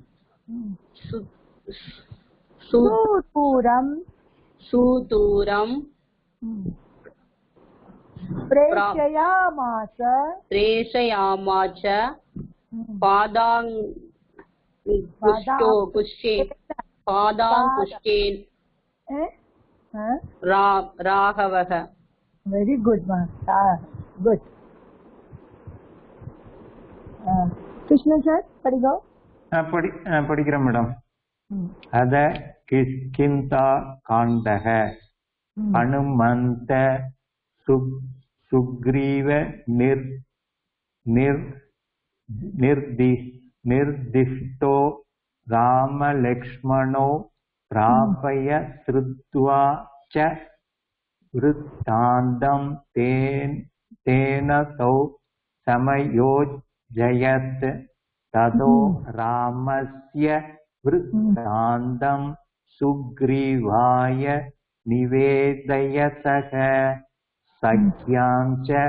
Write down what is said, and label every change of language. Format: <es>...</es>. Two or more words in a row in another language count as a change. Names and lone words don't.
<sa>सूतूरं प्रेषयामास पादाङ्कुशेन राघवः.</sa> <en>Very good, ma. Good. Krishna sir,</en> <ta>படிங்கோ. படிக்கிறேன் மேடம்.</ta> <sa>அத கிஷ்கிந்தா காண்டக அனுமந்த சுக்ரீவ निर्दिष्टो रामलक्ष्मणो प्रापय श्रुत्वा च वृत्तान्तं तेन तौ समयोजयत् ततो रामस्य वृत्तान्तं सुग्रीवाय निवेदयतः सख्यां च</sa>